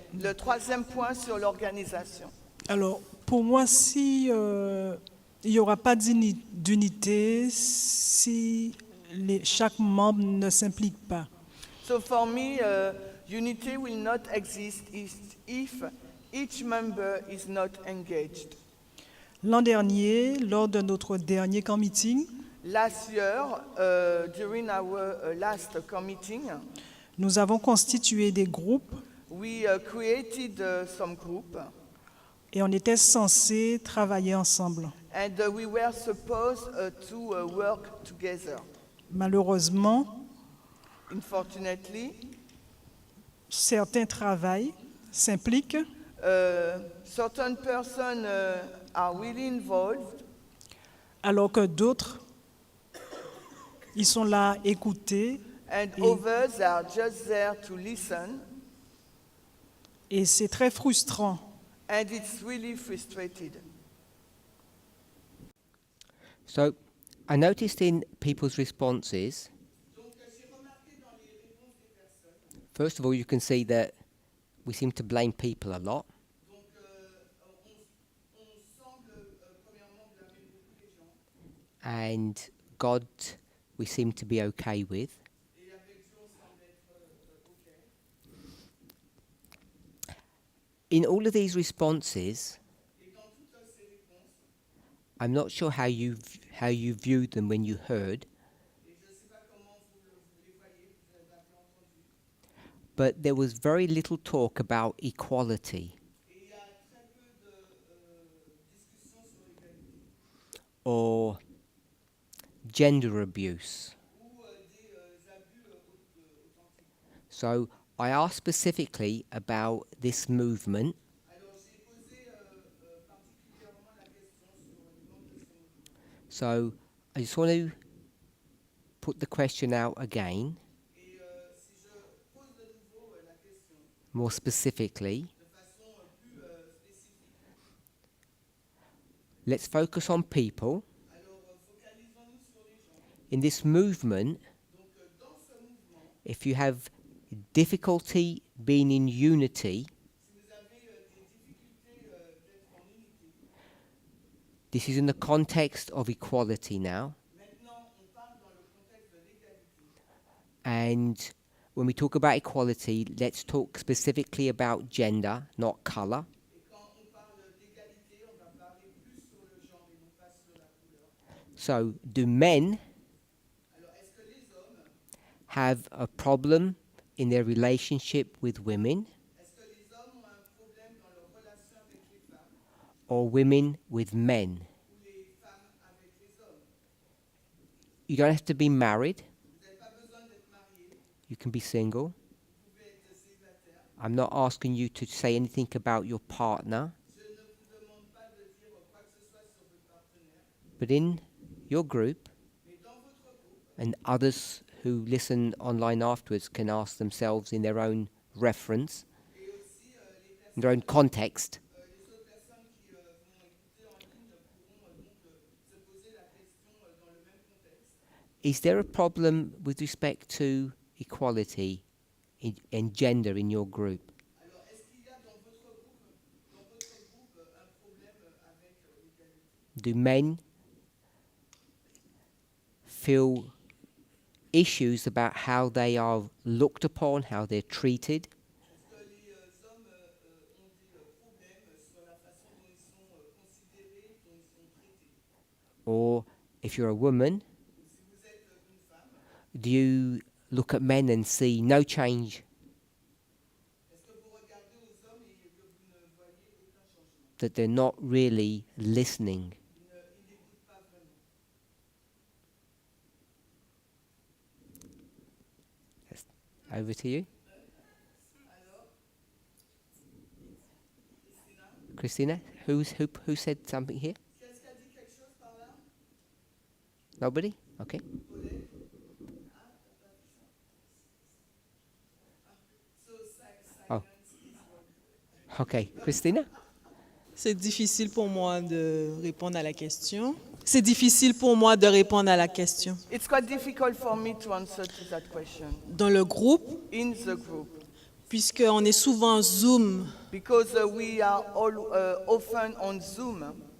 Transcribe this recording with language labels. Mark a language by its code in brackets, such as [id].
[fr] Le troisième point sur l'organisation. Alors, pour moi, si il n'y aura pas d'unité, si chaque membre ne s'implique pas. [en] So for me, unity will not exist if each member is not engaged. [fr] L'an dernier, lors de notre dernier camp meeting, [en] Last year, during our last meeting, [fr] nous avons constitué des groupes [en] we created some group, [fr] et on était censé travailler ensemble. [en] and we were supposed to work together. [fr] Malheureusement, [en] Unfortunately, [fr] certains travaillent, s'impliquent, [en] certain persons are really involved, [fr] alors que d'autres, ils sont là à écouter [en] and [fr] Et- [en] others are just there to listen, [fr] et c'est très frustrant. [en] and it's really frustrated. So I noticed in people's responses, first of all, you can see that we seem to blame people a lot. [fr] Donc, on semble premièrement blâmer beaucoup les gens. [en] And God, we seem to be okay with. [fr] Et avec Dieu, on semble être OK. [en] In all of these responses, [fr] Et dans toutes ces réponses, [en] I'm not sure how you viewed them when you heard, [fr] et je ne sais pas comment vous les voyez, vous avez entendu, [en] but there was very little talk about equality [fr] et il y a très peu de discussions sur l'égalité [en] or gender abuse. [fr] ou des abus authentiques. [en] So I asked specifically about this movement, [fr] Alors j'ai posé particulièrement la question sur le manque de ce mouvement. [en] so I just want to put the question out again, [fr] Et si je pose de nouveau la question [en] more specifically. [fr] de façon plus spécifique, [en] Let's focus on people. [fr] alors focalisons-nous sur les gens. [en] In this movement, [fr] Donc dans ce mouvement, [en] if you have difficulty being in unity, [fr] si vous avez des difficultés d'être en unité, [en] this is in the context of equality now. [fr] maintenant on parle dans le contexte de l'égalité. [en] And when we talk about equality, let's talk specifically about gender, not color. [fr] Et quand on parle d'égalité, on va parler plus sur le genre et non pas sur la couleur. [en] So, do men [fr] Alors est-ce que les hommes, [en] have a problem in their relationship with women, [fr] est-ce que les hommes ont un problème dans leur relation avec les femmes [en] or women with men? [fr] ou les femmes avec les hommes? [en] You don't have to be married. [fr] Vous n'avez pas besoin d'être marié, [en] You can be single. [fr] vous pouvez être célibataire. [en] I'm not asking you to say anything about your partner, [fr] Je ne vous demande pas de dire quoi que ce soit sur votre partenaire, [en] but in your group, [fr] mais dans votre groupe, [en] and others who listen online afterwards can ask themselves in their own reference, [fr] et aussi les [en] in their own context, [fr] les autres personnes qui vont écouter en ligne pourront donc se poser la question dans le même contexte. [en] is there a problem with respect to equality in gender in your group? [fr] Alors, est-ce qu'il y a dans votre groupe un problème avec l'égalité? [en] Do men feel issues about how they are looked upon, how they're treated? [fr] Est-ce que les hommes ont des problèmes sur la façon dont ils sont considérés, dont ils sont traités? [en] Or if you're a woman, [fr] Si vous êtes une femme, [en] do you look at men and see no change, [fr] est-ce que vous regardez aux hommes et que vous ne voyez aucun changement? [en] that they're not really listening? [fr] Ils n'écoutent pas vraiment. [en] Over to you. [fr] Alors, Christina, Christina, [en] who said something here? [fr] qu'est-ce qui a dit quelque chose par là? [en] Nobody? Okay. [fr] Paulette? Ah, t'as pas dit ça? So [en] Oh. silence is what. Okay, Christina? [fr] C'est difficile pour moi de répondre à la question. C'est difficile pour moi de répondre à la question. [en] It's quite difficult for me to answer to that question. [fr] Dans le groupe, [en] In the group, [fr] puisqu'on est souvent Zoom, [en] because we are all often on Zoom.